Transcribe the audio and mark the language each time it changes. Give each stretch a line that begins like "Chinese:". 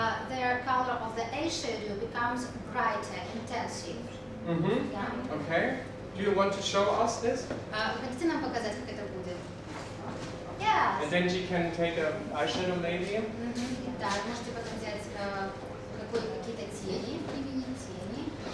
English: The color of the eyeshadow becomes brighter, intensive. Yeah. Okay. Do you want to show us this?
Russian: Вы хотите нам показать, как это будет?
English: Yes. And then she can take an eyeshadow maybe.
Russian: Да, можете потом взять какие-то тени, применить тени.